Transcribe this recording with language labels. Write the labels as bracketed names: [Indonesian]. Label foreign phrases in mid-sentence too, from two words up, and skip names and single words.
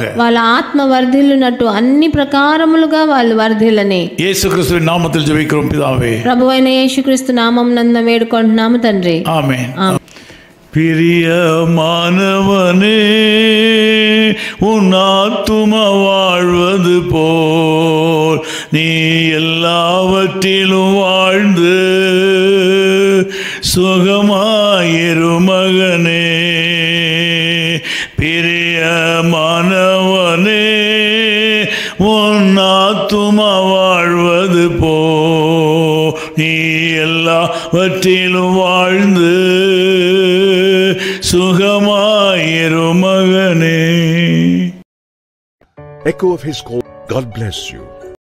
[Telugu] వాళ్ళ ఆత్మ వర్ధిల్లునట్టు అన్ని ప్రకారములుగా వాళ్ళు వర్ధిల్లని [Tamil] இயேசு கிறிஸ்துவின் நாமத்தில் ஜெபிக்கிறோம் பிதாவே. [Telugu] ప్రభువైన యేసుక్రీస్తు నామమునందు వేడుకుంటున్నాము తండ్రి. [Tamil] ஆமென். பிரியமானவனே, உன் ஆத்துமா வாழ்வது போல் நீ எல்லாவற்றிலும் வாழ்ந்து சுகமாயிரு மகனே. பிரியமானவனே, உன் ஆத்துமா வாழ்வது போல் நீ எல்லாவற்றிலும் வாழ்ந்து சுகமாயிரு மகனே. [English] Echo of His call. God bless you.